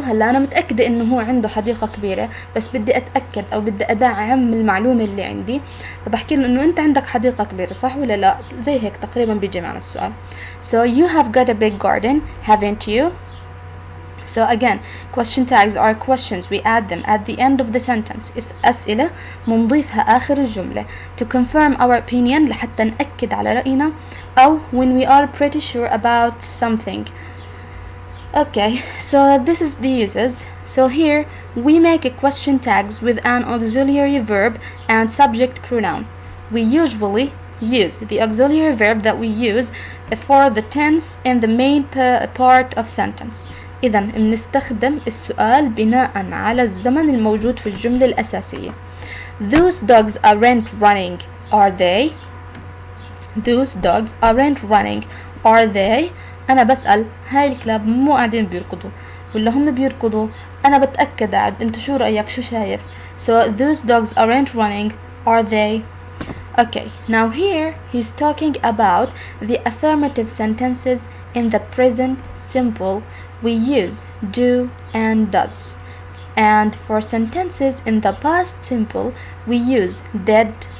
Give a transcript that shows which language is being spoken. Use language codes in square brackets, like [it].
[ar] هلا انا متأكدة انه هو عنده حديقة كبيرة، بس بدي اتأكد او بدي ادعم المعلومة اللي عندي، فبحكي له انه انت عندك حديقة كبيرة، صح ولا لا؟ زي هيك تقريبا بيجي معنا السؤال. [en] So you have got a big garden, haven't you? So again, question tags are questions. We add them at the end of the sentence. [ar] أسئلة منضيفها آخر الجملة [en] to confirm our opinion، [ar] لحتى نأكد على رأينا، أو [en] when we are pretty sure about something. Okay, so this is the uses. So here we make a question tags with an auxiliary verb and subject pronoun. We usually use the auxiliary verb that we use for the tense in the main part of sentence. [ar] إذا بنستخدم السؤال بناء على الزمن الموجود في الجملة الأساسية. [en] Those dogs aren't running, are they? Those dogs aren't running, are they? [ar] أنا بسأل هاي الكلاب مو قاعدين بيركضوا ولا هم بيركضوا؟ أنا بتأكد عاد، أنت شو رأيك؟ شو شايف؟ [en] So those dogs aren't running, are they? Okay, now here he's talking about the affirmative sentences in the present simple. We use do and does. And for sentences in the past simple, we use did.